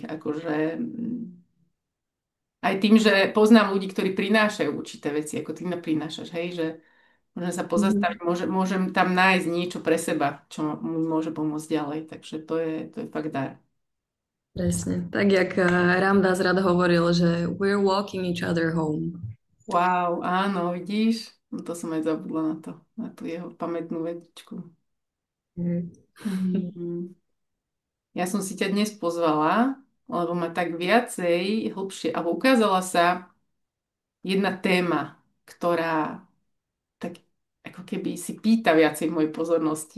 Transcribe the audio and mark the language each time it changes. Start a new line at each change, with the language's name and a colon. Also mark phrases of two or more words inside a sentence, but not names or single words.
Slovak: Akože aj tým, že poznám ľudí, ktorí prinášajú určité veci, ako ty ma prinášaš, hej, že môžem sa Mhm. pozastaviť, môžem tam nájsť niečo pre seba, čo mi môže pomôcť ďalej. Takže to je fakt dar. Presne. Tak, jak Ramdas rád hovoril, že
English: we're walking each other home.
Slovak: Wow, áno, vidíš? No to som aj zabudla na tú jeho pamätnú vetičku. Mhm. Mm. Ja som si ťa dnes pozvala, lebo ma tak viacej, hlbšie, alebo ukázala sa jedna téma, ktorá tak ako keby si pýta viacej mojej pozornosti.